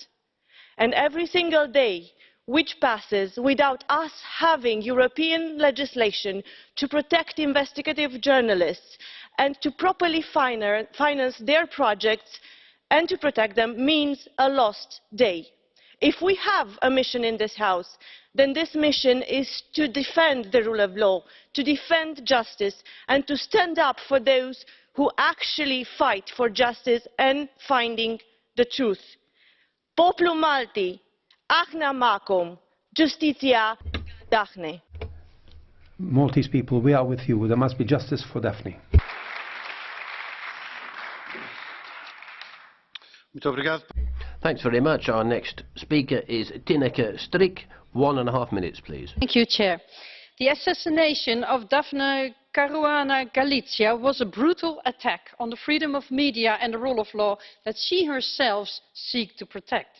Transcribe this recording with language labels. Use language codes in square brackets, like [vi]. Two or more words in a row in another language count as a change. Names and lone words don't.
[en] And every single day which passes without us having European legislation to protect investigative journalists and to properly finance their projects and to protect them means a lost day. If we have a mission in this House, then this mission is to defend the rule of law, to defend justice, and to stand up for those who actually fight for justice and finding the truth. [mt] Poplu Malti, aħna ma'kom, ġustizzja Daphne. [en] Maltese people, we are with you. There must be justice for Daphne. Thanks very much. Our next speaker is Tineke Strik. 1.5 minutes, please. Thank you, Chair. The assassination of Daphne Caruana Galizia was a brutal attack on the freedom of media and the rule of law that she herself seeks to protect.